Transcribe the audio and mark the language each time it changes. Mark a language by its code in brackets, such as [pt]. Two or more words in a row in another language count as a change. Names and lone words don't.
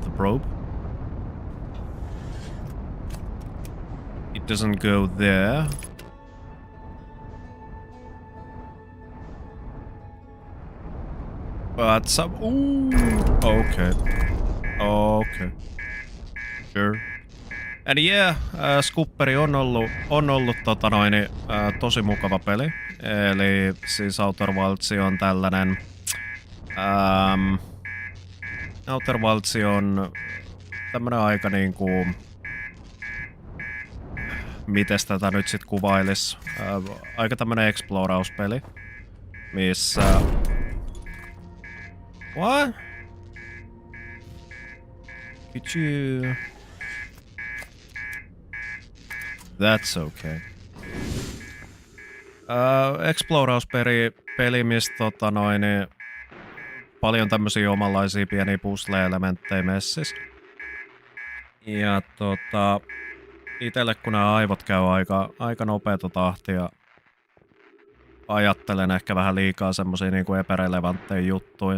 [en] The probe. It doesn't go there. But some. Ooh. Okay. Okay. Sure. And yeah, [fi] Scooperi on ollut tosi mukava peli. Eli siis Outer Wilds on tällainen... Outer Wilds on tämmönen aika niinku... Mites tätä nyt sit kuvailis? Aika tämmönen explorauspeli. Missä... [en] What? Could you... That's okay. [fi] Explorauspeli, mistä paljon tämmösiä omanlaisia pieniä puzzle-elementtejä messis. Ja itelle kun nämä aivot käy aika nopeata tahtia, ajattelen ehkä vähän liikaa semmosia niinku epärelevantteja juttuja.